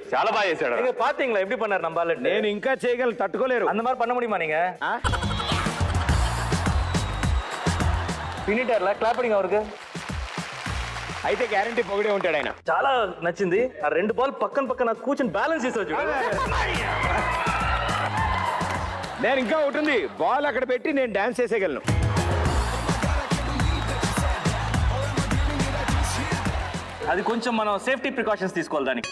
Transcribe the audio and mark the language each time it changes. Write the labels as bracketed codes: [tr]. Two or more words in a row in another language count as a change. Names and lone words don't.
[te] చాలా బాగా చేశాడు. [ta] நீங்க பாத்தீங்களா எப்படி பண்ணாரு நம்ம [te] నేను ఇంకా చేయగలను, తట్టుకోలేరు. [ta] அந்த மாதிரி பண்ண முடியுமா நீங்க? ఆ? பின்னிட்டார்ல கிளாப் பண்ணுங்க அவருக்கு. [te] అయితే గ్యారంటీ పొగిడే ఉంటాడు ఆయన. చాలా నచ్చింది. ఆ రెండు బాల్ పక్కన కూర్చొని బ్యాలెన్స్ చేసావు చూడు. నేను ఇంకా ఉంటుంది, బాల్ అక్కడ పెట్టి నేను డాన్స్ చేసేయగలను. అది కొంచెం మనం [en] safety precautions [te] తీసుకోవాలి దానికి.